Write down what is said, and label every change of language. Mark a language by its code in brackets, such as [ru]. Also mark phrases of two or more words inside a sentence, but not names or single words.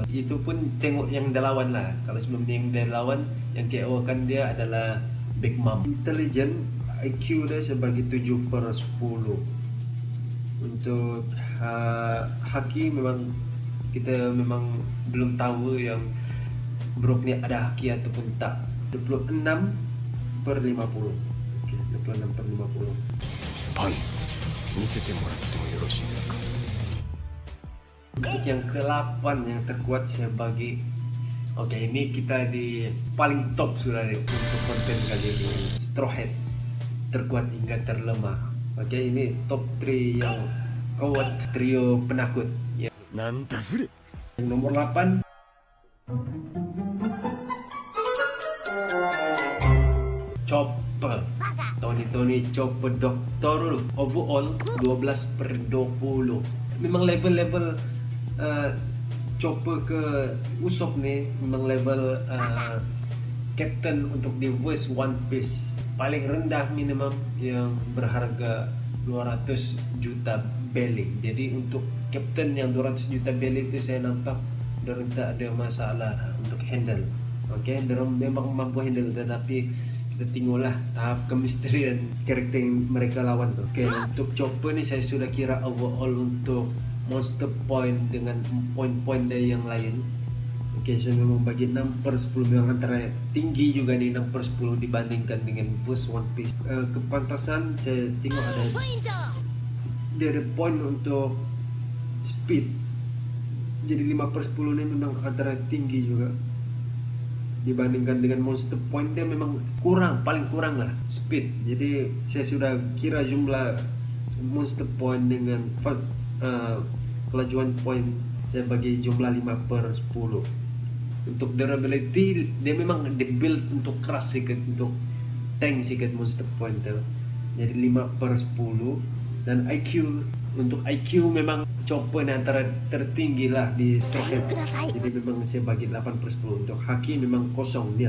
[ms] Itu pun tengok yang dia lawan lah. Kalau sebelum yang dia lawan, yang KO kan dia adalah Big Mom. Intelligent, IQ dia sebagai 7/10. Untuk haki memang kita memang belum tahu yang Brook ni ada haki ataupun tak. 26/50. Okay, 26/50. [ja] パンツ見せてもらってもよろしいですか? [ms] Untuk yang ke-8 yang terkuat saya bagi, okay, ini kita di paling top sudah nih untuk konten kali ini, Straw Hat. terkuat hingga terlemah. Oke, ini top 3 yang kuat trio penakut. Ya. [ja] なんだそれ [ms] Yang nomor 8 Chopper. Tony Chopper Doctor overall 12/20. Memang level-level Chopper ke Usopp nih memang level Captain untuk di West One Piece. Paling rendah minimum yang berharga 200 juta belly. Jadi untuk Captain yang 200 juta belly itu saya nampak dorang tak ada masalah untuk handle. Oke, dorang memang mampu handle, tetapi kita tengoklah tahap kemisterian karakter yang mereka lawan tuh. Oke, untuk Chopper nih saya sudah kira overall untuk [en] monster point [ms] dengan poin-poin dari yang lain. Oke, saya memang bagi 6/10 memang antara tinggi juga nih 6/10 dibandingkan dengan First One Piece. Kepantasan saya tengok dia ada poin untuk speed. Jadi 5/10 ini memang antara tinggi juga. Dibandingkan dengan [en] monster point [ms] dia memang paling kurang lah speed. Jadi saya sudah kira jumlah [en] monster point [ms] dengan kelajuan point saya bagi jumlah 5/10. Untuk durability dia memang dibuild untuk keras sedikit, untuk tank sedikit [en] monster point [ms] tuh. Jadi 5/10. Dan untuk IQ memang Chopper ini antara tertinggi lah di Straw Hat. Jadi memang saya bagi 8/10. Untuk Haki memang 0-0.